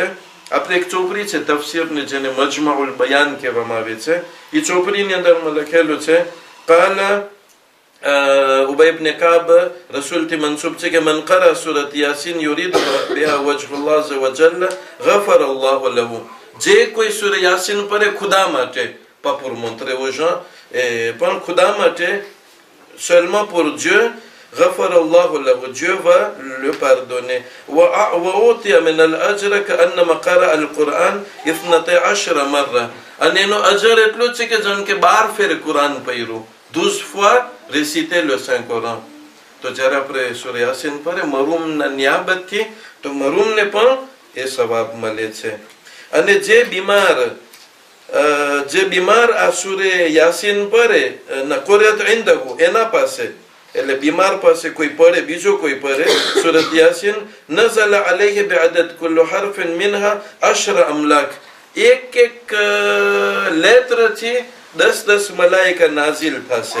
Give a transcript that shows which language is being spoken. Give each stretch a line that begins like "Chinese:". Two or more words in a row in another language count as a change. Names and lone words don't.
Gujarati: આપણે એક ચોપડી છે તફસીરની, જેને મજમાઉલ બયાન કહેવામાં આવે છે. એ ચોપડીની અંદરમાં લખેલું છે
Arabic: قال أبي بن كعب
Gujarati: રસૂલથી મંસૂબ છે કે
Arabic: من قرأ سورة يس يريد بها وجه الله عز وجل غفر الله له,
Gujarati: જે કોઈ સૂરે યાસીન પરે ખુદા માટે,
French: pas pour montrer aux gens,
Gujarati: પણ ખુદા માટે,
French: seulement pour Dieu,
Arabic: غفر الله له,
French: Dieu va le pardonner.
Arabic: وأعطي من الأجر كأنما قرأ القرآن 12 مرة,
Gujarati: અને એનો અજર એટલો છે કે જેમ કે 12 ફેર કુરાન પઢ્યું,
French: 12 fois réciter le Saint Coran.
Gujarati: તો જ્યારે આપણે સૂરે યાસીન પઢે મરહુમના નિયાબતથી, તો મરહુમને પણ એ સવાબ મળે છે. અને જે બીમાર આ સૂરે યાસીન પઢે
Arabic: قرئت عنده,
Gujarati: એના પાસે, એટલે બીમાર પાસે કોઈ પડે, બીજો કોઈ પડે સૂરત યાસીન,
Arabic: نزل عليه بعدد كل حرف منها 10 أملاك,
Gujarati: એક લેત્રથી 10 મલાઈકા નાઝિલ થશે.